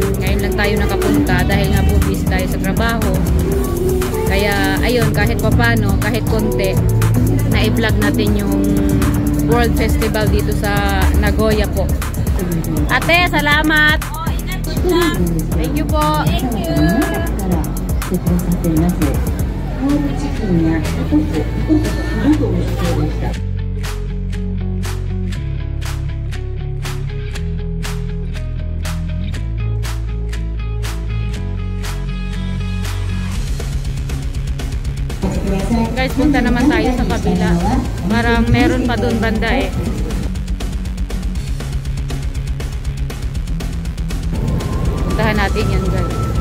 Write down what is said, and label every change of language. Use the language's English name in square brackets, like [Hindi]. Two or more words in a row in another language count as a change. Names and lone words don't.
[Filipino] Ngayon lang tayo nakapunta dahil nga busy tayo sa trabaho. Kaya ayun, kahit papano, kahit konti, na-i-vlog natin yung World Festival dito sa Nagoya po. Ate, salamat! Oh, ingat po lang. [English] Thank you po! Thank you. [Japanese] してくださっています。ホームチキンやタコス、5個ご指定でした。 [Filipino] Guys, punta naman tayo sa kabila. Parang meron pa doon banda eh. Puntahan natin yan guys.